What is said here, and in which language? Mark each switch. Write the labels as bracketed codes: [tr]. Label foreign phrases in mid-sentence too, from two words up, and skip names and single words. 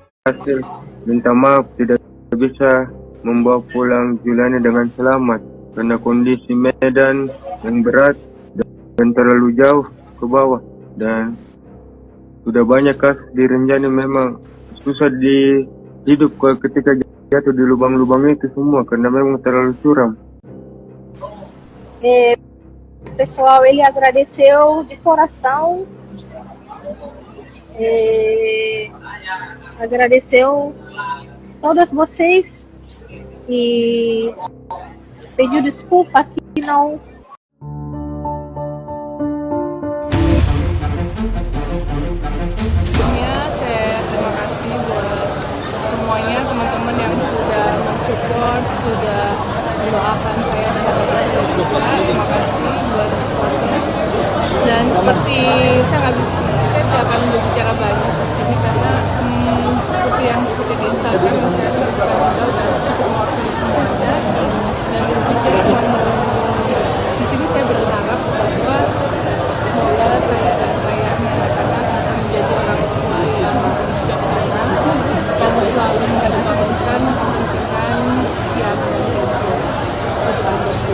[id] berhasil minta maaf tidak bisa membawa pulang Juliana dengan selamat karena kondisi medan yang berat dan terlalu jauh ke bawah, dan sudah banyak kasus di Rinjani memang susah hidup ketika jatuh di lubang-lubang itu semua karena memang terlalu curam. [pt] Pessoal, ele agradeceu de coração, agradeceu todos vocês e pediu desculpa que não. [id] Saya terima kasih buat semuanya teman-teman yang sudah mensupport, sudah mendoakan saya dan keluarga saya juga. Terima kasih buat supportnya. Dan seperti saya tidak akan berbicara banyak di sini karena seperti di Instagram saya terus udah cukup mewakili semuanya, dan di sini saya berharap bahwa semoga saya dan ayah anak-anak bisa menjadi orang tua yang bijaksana dan selalu mengedepankan kepentingan yang itu aja sih.